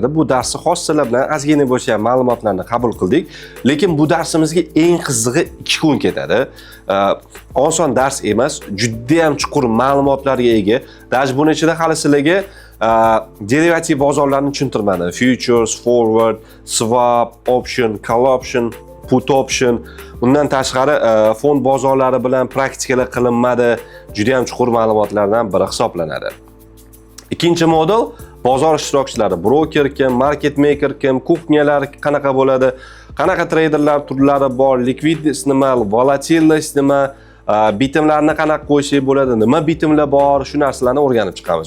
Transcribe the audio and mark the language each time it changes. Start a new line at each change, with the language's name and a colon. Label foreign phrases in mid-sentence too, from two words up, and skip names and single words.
Uzbek: Bu darsni xos sizlar bilan ozgina bo'lsa ham ma'lumotlarni qabul qildik, lekin bu darsimizga eng qizig'i 2 kun ketadi. Oson dars emas, juda ham chuqur ma'lumotlarga ega. Даже buni ichida hali sizlarga derivativ bozorlarni tushuntirmadim.
English: Futures, forward, swap, option, call option, put option.
Uzbek: Undan tashqari fond bozorlari bilan praktikalar qilinmadi. Juda ham chuqur ma'lumotlardan biri hisoblanadi. Ikkinchi modul bozor ishtirokchilari, broker kim,
English: market maker
Uzbek: kim, kuxnyalar qanaqa bo'ladi, qanaqa traderlar turlari bor, likvidность nima, volatilность nima, bitimlarni qanaqa qo'yishga bo'ladi, nima bitimlar bor, shu narsalarni o'rganib chiqamiz.